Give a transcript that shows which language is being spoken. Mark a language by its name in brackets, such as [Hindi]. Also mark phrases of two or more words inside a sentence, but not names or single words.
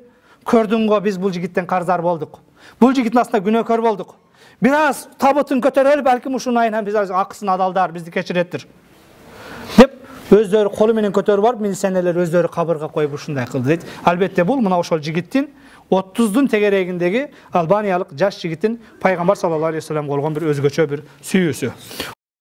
[Kyrgyz] Көрдүң го, биз бул жигиттен карзар болдук. Бул жигиттин астында күнөөкөр болдук. Бир аз табытын көтөрөлүп, балким ушунун айынан биз акысын адалдар, бизди кечиреттир. Деп өздөрү колу менен көтөрүп барып, милиционерлер өздөрү кабырга коюп ушундай кылды дейт. Албетте бул мына ошол жигиттин 30-дун тегерегиндеги Албаниялык жаш жигиттин пайгамбар [Arabic] صلى الله عليه وسلم [Kyrgyz] болгон бир өзгөчө бир сүйүүсү.